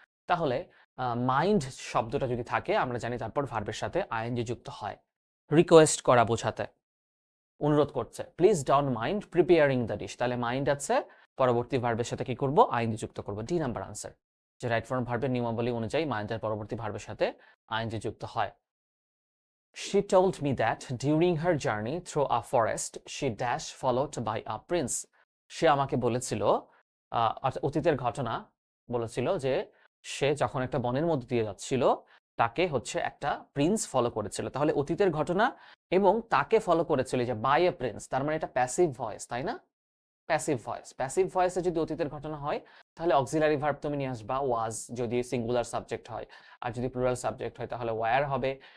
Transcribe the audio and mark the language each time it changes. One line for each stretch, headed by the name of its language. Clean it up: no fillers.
Bangla: তাহলে মাইন্ড শব্দটা যদি থাকে আমরা জানি তারপর ভার্বের সাথে আইএনজি যুক্ত হয়, রিকোয়েস্ট করা বোঝাতে, অনুরোধ করছে।
English: please don't mind preparing the dish,
Bangla: তাহলে মাইন্ড আছে, পরবর্তী ভার্বের সাথে কি করব? আইএনজি যুক্ত করব। ডি নাম্বার আনসার, যে রাইট ফর্ম ভার্বের নিয়মাবলী অনুযায়ী মাইন্ডের পরবর্তী ভার্বের সাথে আইএনজি যুক্ত হয়।
English: She told me that during her journey through a forest, she dash followed by a prince.
Bangla: সে আমাকে বলেছিল, অতীতের ঘটনা বলেছিল যে সে যখন একটা বনের মধ্যে দিয়ে যাচ্ছিল তাকে হচ্ছে একটা প্রিন্স ফলো করেছিল। তাহলে অতীতের ঘটনা এবং তাকে ফলো করেছিল যে
English: by a prince,
Bangla: তার মানে এটা প্যাসিভ ভয়েস, তাই না? প্যাসিভ ভয়েস, প্যাসিভ ভয়েসে যদি অতীতের ঘটনা হয় তাহলে অক্সিলারি ভার্ব তুমি নিয়ে আসবা ওয়াজ, যদি সিঙ্গুলার সাবজেক্ট হয়, আর যদি প্লুরাল সাবজেক্ট হয় তাহলে ওয়ার হবে।